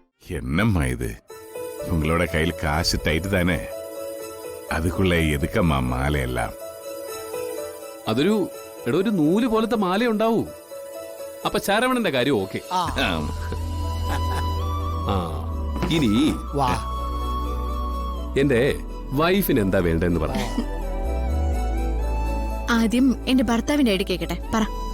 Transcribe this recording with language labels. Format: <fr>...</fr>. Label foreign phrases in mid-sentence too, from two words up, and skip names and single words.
<ta>என்னம்மா இது? உங்களோட கையில் காசு டைட்டு தானே? அதுக்குள்ள எதுக்கம்மா മാലയെല്ലാം?</ta> <ml>അതൊരു ഒരു നൂല് പോലത്തെ മാല ഉണ്ടാവൂ. അപ്പൊ ശരവണന്റെ കാര്യം ഓക്കെ. ഇനി എന്റെ വൈഫിന് എന്താ വേണ്ടെന്ന് പറ. ആദ്യം എന്റെ ഭർത്താവിന്റെ ഐഡി കേക്കട്ടെ, പറ.</ml>